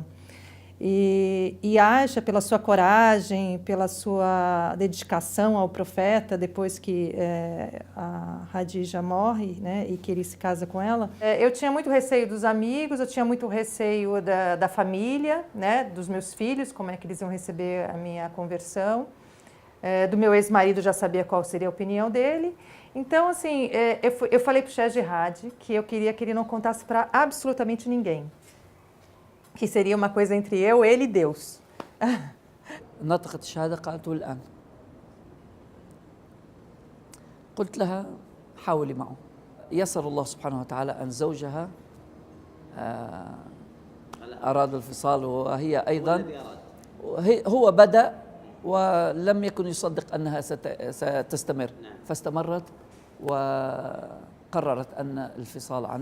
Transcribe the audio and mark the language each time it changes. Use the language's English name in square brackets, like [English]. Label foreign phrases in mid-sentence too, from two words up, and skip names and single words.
[Portuguese] E Aisha, pela sua coragem, pela sua dedicação ao profeta, depois que a Hadija morre, né, e que ele se casa com ela, eu tinha muito receio dos amigos, eu tinha muito receio da família, né, dos meus filhos, como é que eles iam receber a minha conversão. Do meu ex-marido já sabia qual seria a opinião dele. Então, assim, eu falei para o Sheikh Jihad que eu queria que ele não contasse para absolutamente ninguém. Que seria uma coisa entre eu, ele e Deus. [Arabic] نطقت الشهادة قالت الآن قلت لها حاولي معه يسر الله سبحانه وتعالى أن زوجها أراد الفصال وهي أيضا هو بدأ ولم يكن يصدق أنها ستستمر فاستمرت وقررت أن الفصال عنه.